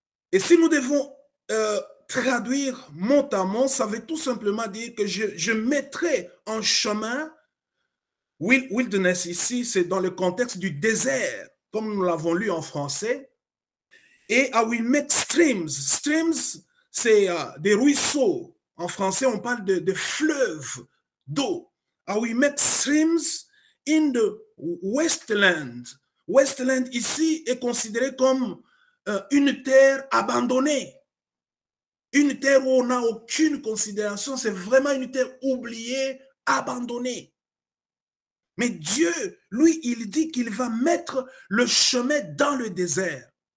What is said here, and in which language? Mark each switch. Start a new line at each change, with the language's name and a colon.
French: Et si nous devons traduire mot à mot, ça veut tout simplement dire que je mettrai en chemin. Wilderness ici, c'est dans le contexte du désert, comme nous l'avons lu en français. Et
English: I will make streams. Streams,
French: c'est des ruisseaux. En français, on parle de fleuves d'eau.
English: I will make streams in the wasteland.
French: Wasteland ici est considéré comme une terre abandonnée. Une terre où on n'a aucune considération. C'est vraiment une terre oubliée, abandonnée. Mais Dieu, lui, il dit qu'il va mettre le chemin dans le désert.